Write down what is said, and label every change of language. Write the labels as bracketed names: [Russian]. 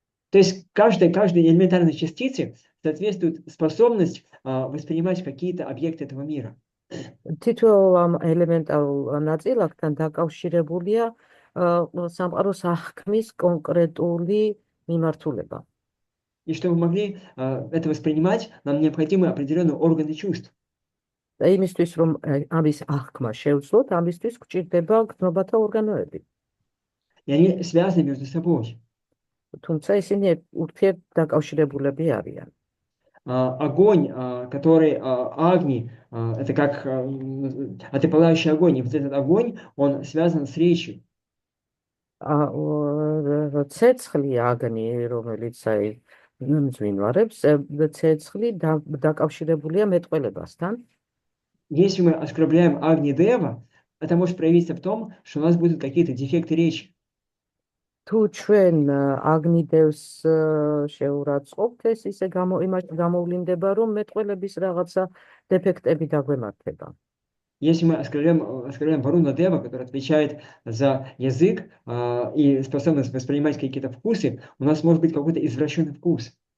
[Russian] То есть каждой элементарной частице соответствует способность воспринимать какие-то объекты этого мира. [Georgian] თითოეულ ამ ელემენტარულ ნაწილაკთან დაკავშირებულია სამყაროს აღქმის კონკრეტული მიმართულება. [Russian] И чтобы мы могли это воспринимать, нам необходимы определенные органы чувств. [Georgian] და იმისთვის რომ ამის აღქმა შევძლოთ, ამისთვის გვჭირდება გრძნობათა ორგანოები. [Russian] И они связаны между собой. [Georgian] თუმცა ისინი ურთიერთ დაკავშირებულები არიან. [Russian] Огонь, который Агни, это как это пылающий огонь, и вот этот огонь, он связан с речью. [Georgian] ცეცხლი აგნი, რომელიც აი მძვინვარებს, ცეცხლი დაკავშირებულია მეტყველებასთან. [Russian] Если мы оскорбляем Агни Дева, это может проявиться в том, что у нас будут какие-то дефекты речи. [Georgian] თუ ჩვენ აგნიდევს შეურაცხყოფთ, ეს ისე გამოვლინდება, რომ მეტყველების რაღაცა დეფექტები დაგვემართება. [Russian] Если мы оскорбляем Варуна Дева, который отвечает за язык и способность воспринимать какие-то вкусы, у нас может быть какой-то извращенный вкус.